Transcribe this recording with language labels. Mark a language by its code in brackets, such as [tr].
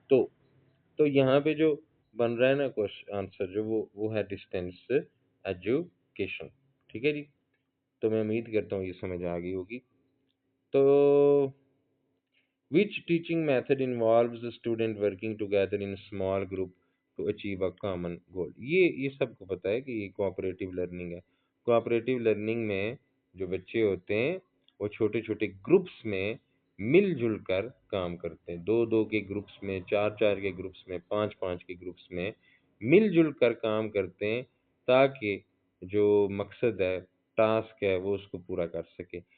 [ur] تو یہاں پہ جو بن رہا ہے نا آنسر جو وہ ہے ڈسٹینس ایجوکیشن. ٹھیک ہے جی، تو میں امید کرتا ہوں یہ سمجھ آ گئی ہوگی. [en] تو which teaching method involves the student working together in a small group to achieve a common goal. [ur] یہ سب کو پتہ ہے کہ یہ کوآپریٹیو لرننگ ہے. کوآپریٹیو لرننگ میں جو بچے ہوتے ہیں وہ چھوٹے چھوٹے گروپس میں مل جل کر کام کرتے ہیں، دو دو کے گروپس میں، چار چار کے گروپس میں، پانچ پانچ کے گروپس میں مل جل کر کام کرتے ہیں تاکہ جو مقصد ہے، ٹاسک ہے، وہ اس کو پورا کر سکے.